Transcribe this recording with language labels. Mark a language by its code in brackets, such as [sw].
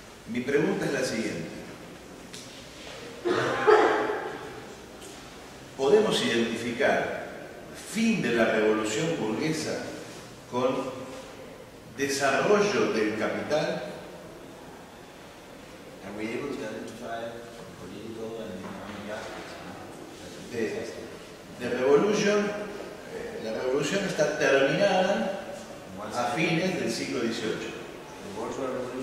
[es] Mi pregunta es la siguiente. ¿Podemos identificar fin de la revolución burguesa con desarrollo del capital? [en] Are we able to identify political and economic aspects? [es] La revolución está terminada a fines del siglo XVIII.